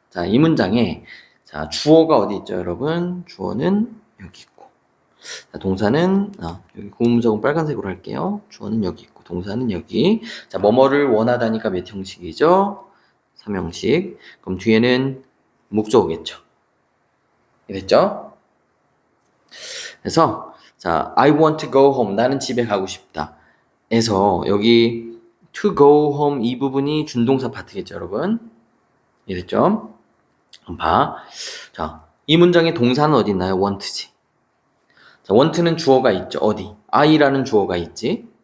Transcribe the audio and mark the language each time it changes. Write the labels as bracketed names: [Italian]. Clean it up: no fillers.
[Korean] 자, 이 문장에 자, 주어가 어디 있죠, 여러분? 주어는 여기 있고. 자, 동사는 여기 고음적은 빨간색으로 할게요. 주어는 여기 있고 동사는 여기. 자, 뭐뭐를 원하다니까 몇 형식이죠? 3형식. 그럼 뒤에는 목적어겠죠. 됐죠? 그래서 자, [English] I want to go home. [Korean] 나는 집에 가고 싶다. 에서 여기 [English] to go home [Korean] 이 부분이 준동사 파트겠죠, 여러분? 이해됐죠? 봐. 자, 이 문장의 동사는 어디 있나요? want지. 자, want는 주어가 있죠. 어디? I라는 주어가 있지.